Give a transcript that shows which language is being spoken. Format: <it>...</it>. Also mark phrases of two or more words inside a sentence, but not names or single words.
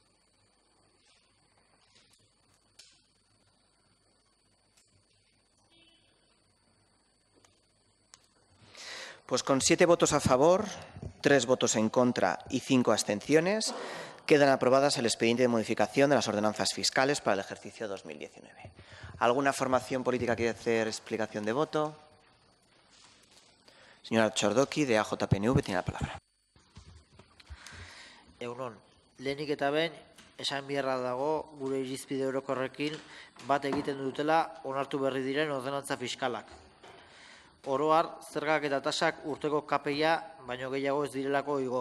<es>Pues con 7 votos a favor, 3 votos en contra y 5 abstenciones, quedan aprobadas el expediente de modificación de las ordenanzas fiscales para el ejercicio 2019. ¿Alguna formación política quiere hacer explicación de voto? Señora Txordoki, de AJPNV, tiene la palabra.</es> <eu>Egunon, lehenik eta behin, esan beharra dago gure irizpide orokorrekin bat egiten dutela onartu berri diren ordenantza fiskalak. Oro har, zergak eta tasak urteko KPIa baino gehiago ez direlako igo.</eu>